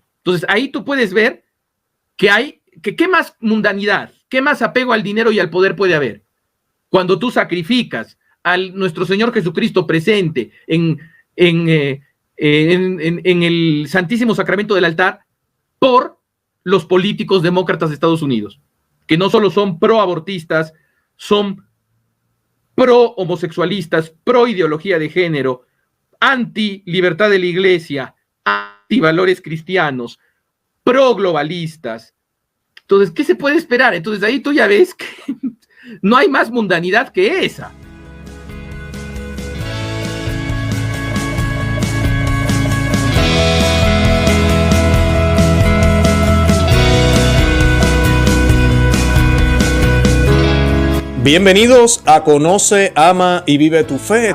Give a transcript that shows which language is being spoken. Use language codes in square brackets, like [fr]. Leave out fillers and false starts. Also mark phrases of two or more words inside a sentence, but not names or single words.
[es] Entonces ahí tú puedes ver que qué más mundanidad, qué más apego al dinero y al poder puede haber cuando tú sacrificas a nuestro Señor Jesucristo presente en el Santísimo Sacramento del altar por los políticos demócratas de Estados Unidos, que no solo son pro-abortistas, son pro-homosexualistas, pro-ideología de género, anti-libertad de la iglesia, anti-valores cristianos, pro-globalistas. Entonces, ¿qué se puede esperar? Entonces, ahí tú ya ves que no hay más mundanidad que esa. Bienvenidos a Conoce, Ama y Vive tu Fe.